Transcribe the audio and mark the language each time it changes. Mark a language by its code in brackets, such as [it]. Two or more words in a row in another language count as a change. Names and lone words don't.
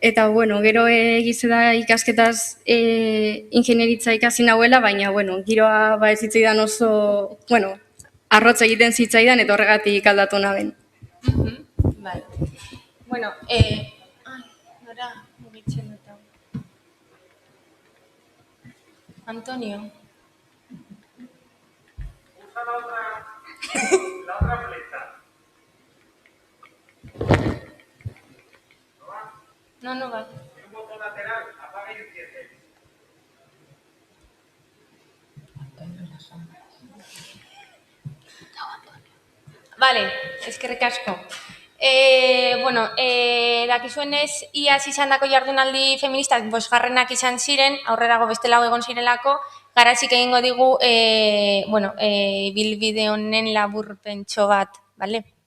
[eu] Eta, bueno, gero egize da ikasketaz ingenieritza ikasi nahuela, baina, bueno, giroa ba ez zitzaidan oso, bueno, arrotz egiten zitzaidan eta horregatik aldatu naben. Vale. Bueno, nora mugitzen dut hau. Antonio. [es] No, no va. Vale, [eu] eskerrik asko. Bueno, dakizuenez, iaz izandako jardunaldi feministak bosgarrenak izan ziren, aurrerago beste lau egon zirelako, garazik egingo digu, bueno, bilbide honen laburpentxo bat, bale?